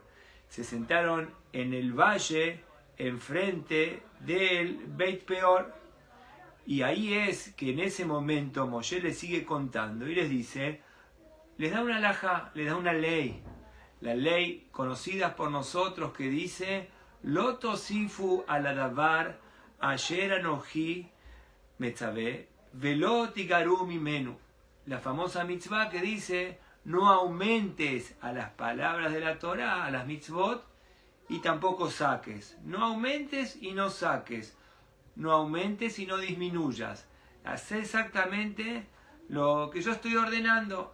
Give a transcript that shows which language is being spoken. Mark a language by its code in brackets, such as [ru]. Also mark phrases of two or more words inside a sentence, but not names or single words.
[es] Se sentaron en el valle enfrente del Beit Peor. Y ahí es que en ese momento Moshe les sigue contando y les dice, les da una halajá, les da una ley. La ley conocida por nosotros que dice: [he] לא תוסיפו על הדבר אשר אנכי מצוה ולא תגרעו ממנו. [es] La famosa mitzvah que dice: no aumentes a las palabras de la Torah, a las mitzvot, y tampoco saques. No aumentes y no saques. No aumentes y no disminuyas. Haz exactamente lo que yo estoy ordenando.